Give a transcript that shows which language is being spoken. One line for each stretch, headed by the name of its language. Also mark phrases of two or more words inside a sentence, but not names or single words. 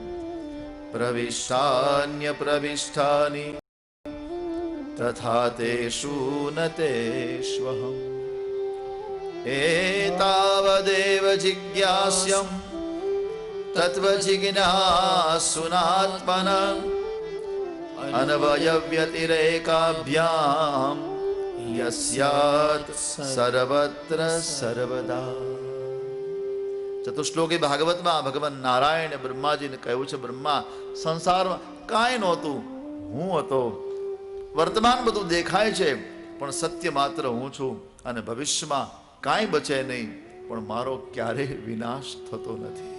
Sanskrit: प्रविष्टान्यप्रविष्टानि तथा तेषु न तेष्वहम् एतावदेव जिज्ञास्यं तत्त्वजिज्ञासुनात्मना अन्वयव्यतिरेकाभ्यां यस्यात् सर्वत्र सर्वदा।
Gujarati: ચતુશ્લોકી ભાગવતમાં ભગવાન નારાયણ બ્રહ્માજીને કહ્યું છે, બ્રહ્મા સંસારમાં કાંઈ નહોતું, હું હતો. વર્તમાન બધું દેખાય છે પણ સત્ય માત્ર હું છું, અને ભવિષ્યમાં કાંઈ બચે નહીં પણ મારો ક્યારેય વિનાશ થતો નથી.